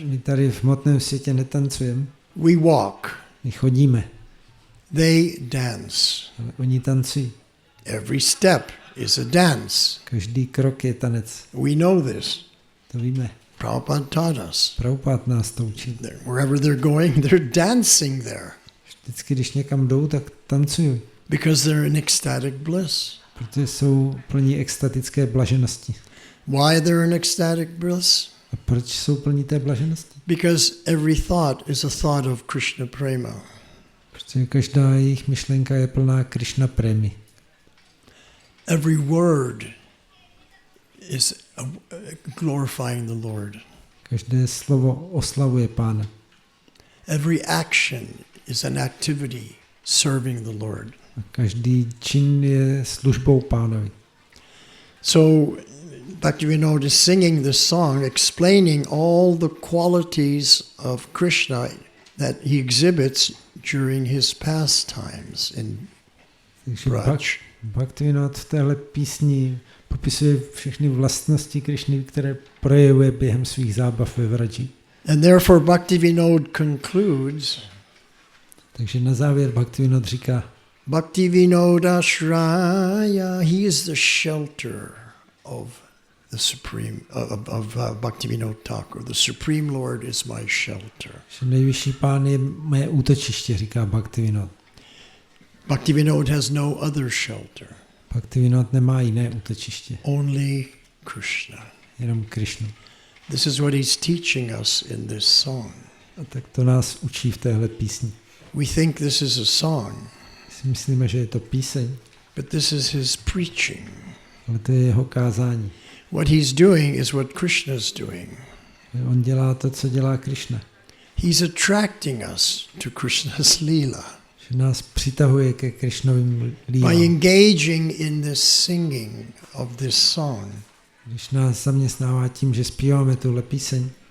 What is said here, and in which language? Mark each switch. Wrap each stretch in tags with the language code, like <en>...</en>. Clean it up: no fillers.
<cs>My tady v hmotném světě netancujeme.</cs> <en>We walk.</en> <cs>My chodíme.</cs> <en>They dance.</en> <cs>Ale oni tancují.</cs> <en>Every step is a dance.</en> <cs>Každý krok je tanec.</cs> <en>We know this.</en> <cs>To víme.</cs> <en>Prabhupada taught us.</en> <cs>Prabhupada nás to učí.</cs> <en>Wherever they're going, they're dancing there.</en> <cs>Vždycky, když někam jdou, tak tancují.</cs> <en>Because they're in ecstatic bliss.</en> <cs>Protože jsou plní extatické blaženosti.</cs> <en>Why they're in ecstatic bliss?</en> <cs>A A proč jsou plní té blaženosti?</cs> <en>Because every thought is a thought of Krishna prema.</en> <cs>Protože každá jejich myšlenka je plná Krishna prémy.</cs> <en>Every word is glorifying the Lord.</en> <cs>Každé slovo oslavuje Pána.</cs> <en>Every action is an activity serving the Lord.</en> <cs>A každý čin je službou Pánovi.</cs> <en>So Bhaktivinoda is singing this song explaining all the qualities of Krishna that he exhibits during his pastimes in Braj.</en> <cs>Bhaktivinoda v téhle písni popisuje všechny vlastnosti Krišny, které projevuje během svých zábav ve Vraji.</cs> <en>And therefore Bhaktivinoda concludes.</en> <cs>Takže na závěr Bhaktivinoda říká:</cs> <en>Bhaktivinoda Shraya, he is the shelter of the Supreme, of Bhaktivinoda Thakur. The Supreme Lord is my shelter.</en> <cs>Že nejvyšší Pán je mé útočiště, říká Bhaktivinoda.</cs> <en>Bhaktivinoda has no other shelter.</en> <cs>Bhaktivinoda nemá jiné útočiště.</cs> <en>Only Krishna.</en> <cs>Jenom Krišnu.</cs> <en>This is what he's teaching us in this song.</en> <cs>A tak to nás učí v téhle písni.</cs> <en>We think this is a song.</en> <cs>Si myslíme, že je to píseň,</cs> <en>But this is his preaching.</en> <cs>ale to je jeho kázání.</cs> <en>What he's doing is what Krishna's doing.</en> <cs>On dělá to, co dělá Krišna.</cs> <en>He's attracting us to Krishna's lila.</en> <cs>Že nás přitahuje ke Krišnovým</cs> <en>By</en> <cs>lílám.</cs> <en>engaging in this singing of this song.</en> <cs>Když nás zaměstnává tím, že zpíváme tuhle píseň,</cs>